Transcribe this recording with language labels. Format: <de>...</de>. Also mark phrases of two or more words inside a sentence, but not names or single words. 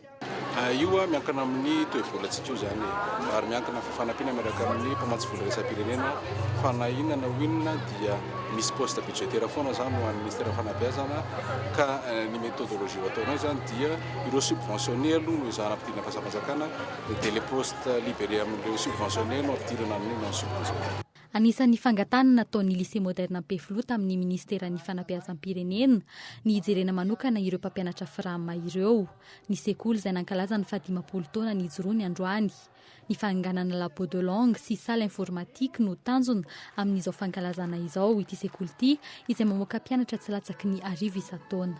<mg>Io miankina amin'ny toe-bolantsika io zany ary miankina fanampiana miaraka amin'ny mpamatsy vola iraisam-pirenena fanahinana hoinina dia misy</mg> <fr>poste budgétaire</fr> <mg>foana zany ho an'ny ministera fanabeazana ka ny méthodologie ataonao zany dia ireo subventionné aloha no izahana ampidirana mpiasam-panjakana dia</mg> <fr>les postes libérés</fr> <mg>amin'ireo subventionné no ampidirana amin'ny</mg> <fr>non subventionné.</fr> <mg>Anisan'ny fangatanana nataon'ny lycée moderne Peflo tamin'ny ministeran'ny fanabeazam-pirenena ny hijerena manokana ireo mpampianatra frama ireo. Ny sekoly izay nankalaza ny 10 taona ny ijoroany androany. Ny fanganana</mg> <fr>labo de langue</fr> <mg>sy</mg> <fr>salle informatique</fr> <mg>no tanjona amin'izao fankalazana izao ity sekoly ity izay mamoaka mpianatra tsy latsaky ny 2 isan-taona.</mg>